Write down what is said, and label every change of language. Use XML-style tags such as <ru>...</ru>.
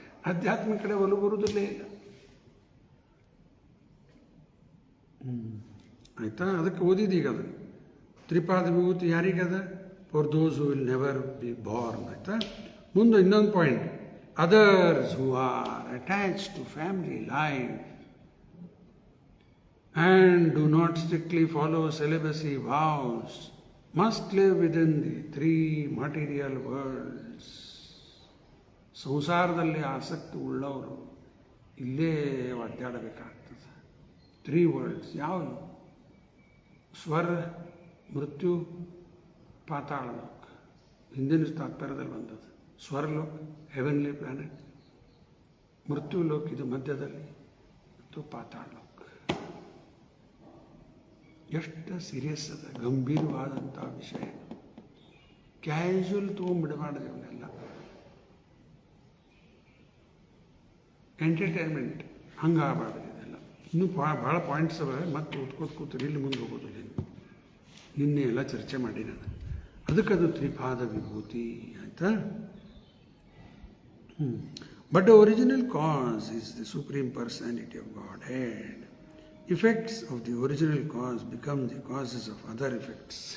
<kn>ಆಧ್ಯಾತ್ಮಿಕ ಕಡೆ ಒಲವು ಬರುವುದಿಲ್ಲೇ ಇಲ್ಲ. ಆಯಿತಾ? ಅದಕ್ಕೆ ಓದಿದೀಗ ಅದು ತ್ರಿಪಾದ ವಿಭೂತಿ ಯಾರಿಗದ?</kn> <en>For those who will never be born.</en> <kn>ಆಯಿತಾ? ಮುಂದೆ ಇನ್ನೊಂದು point,</kn> <en>Others who are attach to family life and do not strictly follow celibacy vows must live within the three material worlds.</en> <kn>ಸಂಸಾರದಲ್ಲಿ ಆಸಕ್ತಿ ಉಳ್ಳವರು ಇಲ್ಲೇ ಒದ್ದಾಡಬೇಕಾಗ್ತದೆ. 3 ವರ್ಲ್ಡ್ಸ್ ಯಾವುದು? ಸ್ವರ, ಮೃತ್ಯು, ಪಾತಾಳ ಲೋಕ. ಹಿಂದಿನ ತಾತ್ಪರ್ಯದಲ್ಲಿ ಬಂದದ್ದು ಸ್ವರ್ಲೋಕ,</kn> <en>heavenly planet,</en> <kn>ಮೃತ್ಯು ಲೋಕ ಇದು ಮಧ್ಯದಲ್ಲಿ, ಮತ್ತು ಪಾತಾಳ ಲೋಕ. ಎಷ್ಟು ಸೀರಿಯಸ್ ಅದ, ಗಂಭೀರವಾದಂಥ ವಿಷಯ. ಕ್ಯಾಶುವಲ್ ತೊಗೊಂಡ್ಬಿಡಬಾರ್ದು ಇವನ್ನೆಲ್ಲ. ಎಂಟರ್ಟೈನ್ಮೆಂಟ್ ಹಂಗಾಗಬಾರ್ದು ಇದೆಲ್ಲ. ಇನ್ನೂ ಭಾಳ ಪಾಯಿಂಟ್ಸ್ ಅವ, ಮತ್ತೆ ಕೂತ್ರಿ ಇಲ್ಲಿ ಮುಂದೆ ಹೋಗೋದಿಲ್ಲ. ನಿನ್ನೆ ಎಲ್ಲ ಚರ್ಚೆ ಮಾಡಿ ನಾನು. ಅದಕ್ಕದು ತ್ರಿಪಾದ ವಿಭೂತಿ. ಆಯಿತಾ?</kn> <en>But the original cause is the supreme personality of Godhead. Effects of the original cause become the causes of other effects.</en>